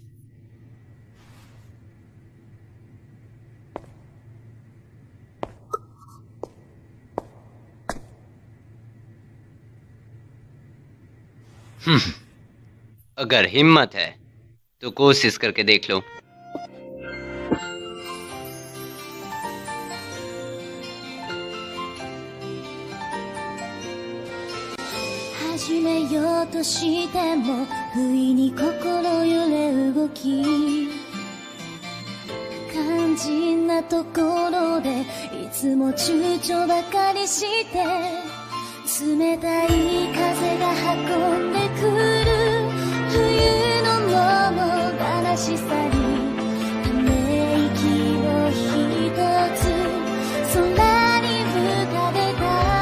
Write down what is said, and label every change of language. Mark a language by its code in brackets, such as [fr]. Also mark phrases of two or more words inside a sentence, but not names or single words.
[hi] अगर हिम्मत है तो कोशिश करके देख लो। [ja] 始めようとしても不意に心揺れ動き肝心なところでいつも躊躇ばかりして冷たい風が運んでくる冬の物悲しさにため息を一つ空に浮かべた